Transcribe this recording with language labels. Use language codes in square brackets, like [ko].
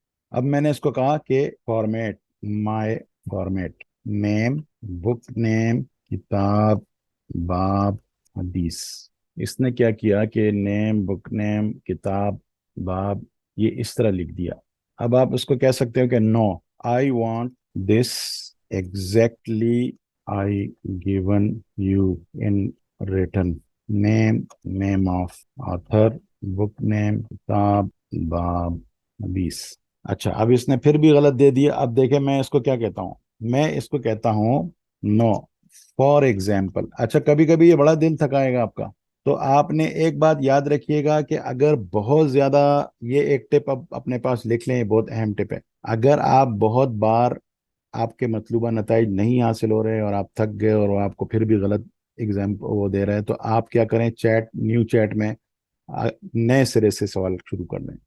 [ur] اب میں نے اس کو کہا کہ [en] format, my format, name, book name, [ur] کتاب، باب، حدیث. اس نے کیا کیا کہ [en] name, book name, [ur] کتاب، باب، یہ اس طرح لکھ دیا. اب آپ اس کو کہہ سکتے ہو کہ [en] No, I want this exactly I given you in written. Name, name of author, book name, کتاب، باب، حدیث. [ur] اچھا اب اس نے پھر بھی غلط دے دیا. اب دیکھیں میں اس کو کیا کہتا ہوں، میں اس کو کہتا ہوں [en] No for example. [ur] اچھا کبھی کبھی یہ بڑا دل تھکائے گا آپ کا، تو آپ نے ایک بات یاد رکھیے گا کہ اگر بہت زیادہ، یہ ایک ٹپ اب اپنے پاس لکھ لیں، یہ بہت اہم ٹپ ہے. اگر آپ بہت بار آپ کے مطلوبہ نتائج نہیں حاصل ہو رہے اور آپ تھک گئے اور آپ کو پھر بھی غلط ایگزام وہ دے رہے ہیں، تو آپ کیا کریں، چیٹ، نیو چیٹ میں نئے سرے سے سوال شروع کر دیں.